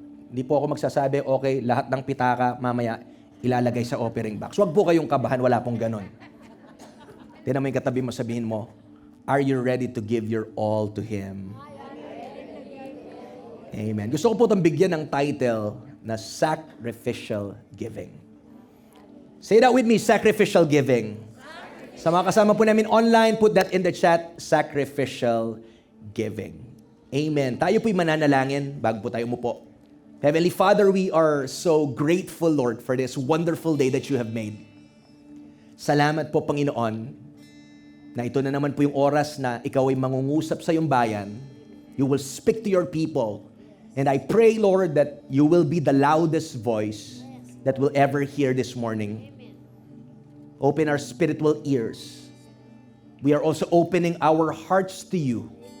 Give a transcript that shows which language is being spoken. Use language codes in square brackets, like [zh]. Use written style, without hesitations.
[tl] Hindi po ako magsasabi, okay, lahat ng pitaka mamaya ilalagay sa offering box. Huwag po kayong kabahan, wala pong ganon. Tingnan mo yung katabi mo, sabihin mo, [en] are you ready to give your all to Him? [tl] Amen. Gusto ko po itong bigyan ng title na Sacrificial Giving. [en] Say that with me, Sacrificial Giving. [tl] Sa mga kasama po namin online, [en] put that in the chat, Sacrificial Giving. Amen. [tl] Tayo po'y mananalangin bago po tayo umupo. [en] Heavenly Father, we are so grateful, Lord, for this wonderful day that you have made. [tl] Salamat po, Panginoon, na ito na naman po yung oras na ikaw ay mangungusap sa iyong bayan. [en] You will speak to your people. And I pray, Lord, that you will be the loudest voice that we'll ever hear this morning. Open our spiritual ears. We are also opening our hearts to you.